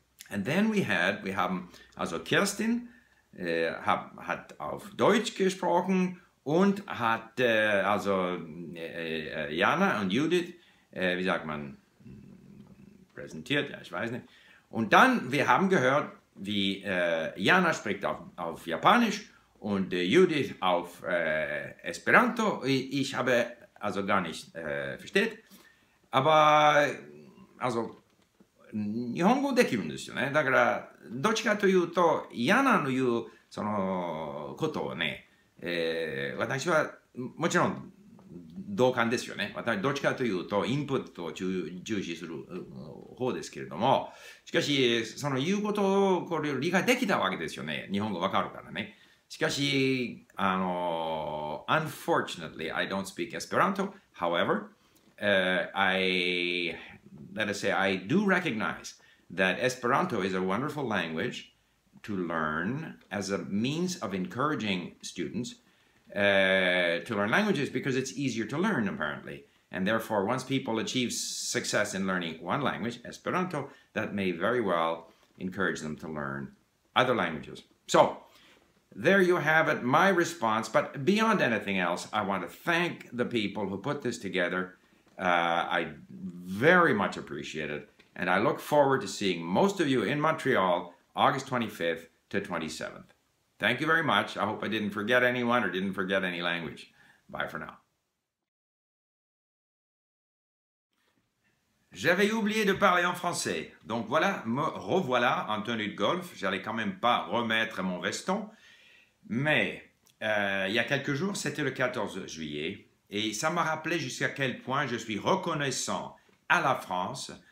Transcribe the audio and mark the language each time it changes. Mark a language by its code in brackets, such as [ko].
[en] And then we [de] haben also Kerstin hat auf Deutsch gesprochen und hat also Jana und Judith, wie sagt man, präsentiert, ja, ich weiß nicht. Und dann, wir haben gehört, wie Jana spricht auf Japanisch und Judith auf Esperanto. Ich habe also gar nicht versteht. Aber, also, [ja] 日本語できるんですよね。だから、どっちかというと、嫌なの言う、その、ことをね、私は、もちろん、同感ですよね。私、どっちかというと、インプットを重視する方ですけれども、しかし、その言うことを、これを理解できたわけですよね。日本語わかるからね。しかし、 [en] unfortunately, I don't speak Esperanto. However, let us say, I do recognize that Esperanto is a wonderful language to learn as a means of encouraging students to learn languages because it's easier to learn, apparently. And therefore, once people achieve success in learning one language, Esperanto, that may very well encourage them to learn other languages. So, there you have it, my response. But beyond anything else, I want to thank the people who put this together. I very much appreciate it, and I look forward to seeing most of you in Montreal, August 25th to 27th. Thank you very much. I hope I didn't forget anyone or didn't forget any language. Bye for now. [fr] J'avais oublié de parler en français, donc voilà, me revoilà en tenue de golf. J'allais quand même pas remettre mon veston. Mais il y a quelques jours, c'était le 14 juillet, et ça m'a rappelé jusqu'à quel point je suis reconnaissant à la France.